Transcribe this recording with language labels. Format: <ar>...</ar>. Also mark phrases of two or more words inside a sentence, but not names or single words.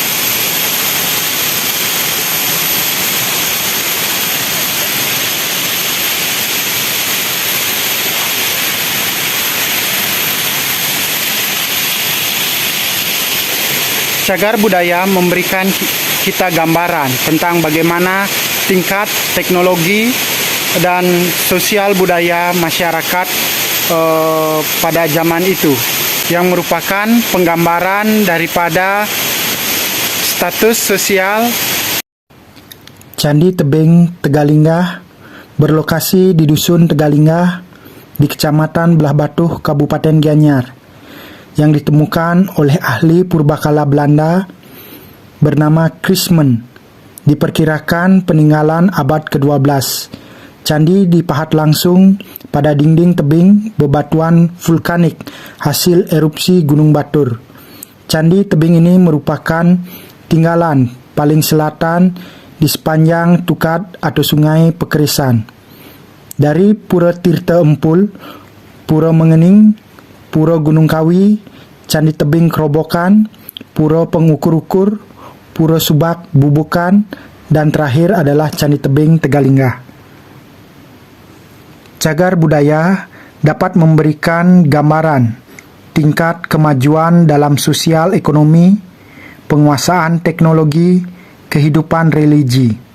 <id>Cagar budaya memberikan kita gambaran tentang bagaimana tingkat teknologi dan sosial budaya masyarakat pada zaman itu, yang merupakan penggambaran daripada status sosial. Candi Tebing Tegalinggah berlokasi di Dusun Tegalinggah di Kecamatan Belah Batuh, Kabupaten Gianyar, yang ditemukan oleh ahli purbakala Belanda bernama Christman. Diperkirakan peninggalan abad ke-12. Candi dipahat langsung pada dinding tebing bebatuan vulkanik hasil erupsi Gunung Batur. Candi tebing ini merupakan tinggalan paling selatan di sepanjang Tukat atau Sungai Pekeresan. Dari Pura Tirta Empul, Pura Mengening, Pura Gunung Kawi, Candi Tebing Kerobokan, Pura Pengukur-ukur, Pura Subak Bubukan, dan terakhir adalah Candi Tebing Tegalinggah. Cagar budaya dapat memberikan gambaran tingkat kemajuan dalam sosial ekonomi, penguasaan teknologi, kehidupan religi.</id>